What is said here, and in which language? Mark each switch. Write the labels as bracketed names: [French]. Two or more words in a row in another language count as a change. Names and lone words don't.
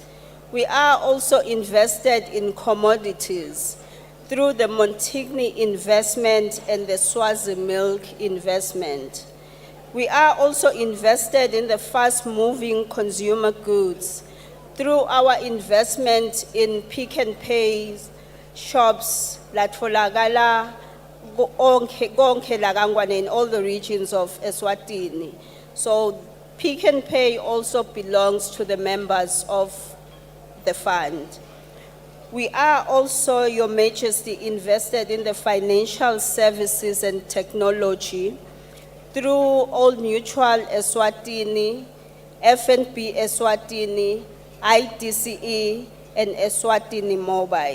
[English] We are also invested in commodities through the Montigny investment and the Swazi Milk investment. We are also invested in the fast-moving consumer goods through our investment in Pick and Pay shops, [Swati] latfolakala konke la Kangwane [English] in all the regions of Eswatini. So Pick and Pay also belongs to the members of the fund. We are also, Your Majesty, invested in the financial services and technology through Old Mutual Eswatini, FNB Eswatini, IDCE, and Eswatini Mobile.